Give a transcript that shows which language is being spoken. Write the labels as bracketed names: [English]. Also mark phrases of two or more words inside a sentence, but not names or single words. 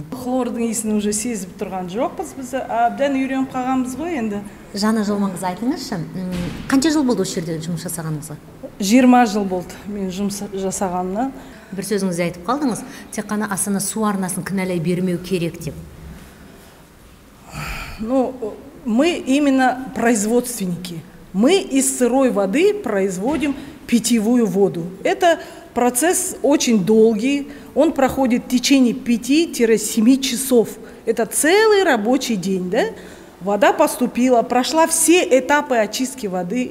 [Kazakh] Хлордың иісін уже сезіп тұрған жоқпыз, біз әбден үйреніп қалғанбыз ғой енді. Жанна Жолманқызы, айтыңызшы, қанша жыл болды осы жерде жұмыс жасағаныңызға? 20 жыл болды мен жұмыс жасағанына. Бір сөзіңізде айтып қалдыңыз, тек қана Астана су арнасын кінәлай бермеу керек деп. [Russian] Ну, мы именно производственники. Мы из сырой воды производим питьевую воду. Это процесс очень долгий, он проходит в течение 5-7 часов. Это целый рабочий день, да? Вода поступила, прошла все этапы очистки воды.